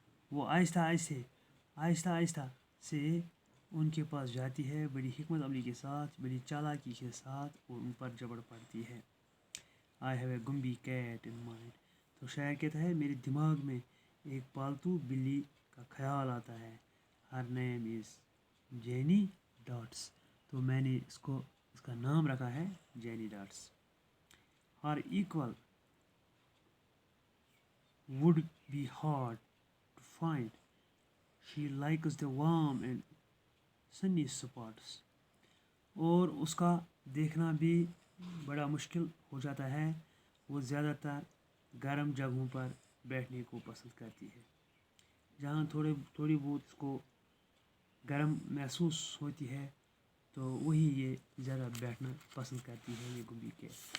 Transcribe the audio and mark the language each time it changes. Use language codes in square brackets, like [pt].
[ur] وہ آہستہ سے ان کے پاس جاتی ہے، بڑی حکمت عملی کے ساتھ، بڑی چالاکی کے ساتھ، اور ان پر جبڑ پڑتی ہے. [en] I have a gumbie cat in mind. [ur] تو شاعر کہتا ہے میرے دماغ میں ایک پالتو بلی کا خیال آتا ہے. [en] ہر name is Jenny dots. [ur] تو میں نے اس کا نام رکھا ہے جینی dots. [en] Her equal would be hard to find. She likes the warm and sunny spots. [ur] اور اس کا دیکھنا بھی بڑا مشکل ہو جاتا ہے. وہ زیادہ تر گرم جگہوں پر بیٹھنے کو پسند کرتی ہے، جہاں تھوڑی بہت اس کو گرم محسوس ہوتی ہے تو وہی یہ زیادہ بیٹھنا پسند کرتی ہے یہ گمبی کیٹ.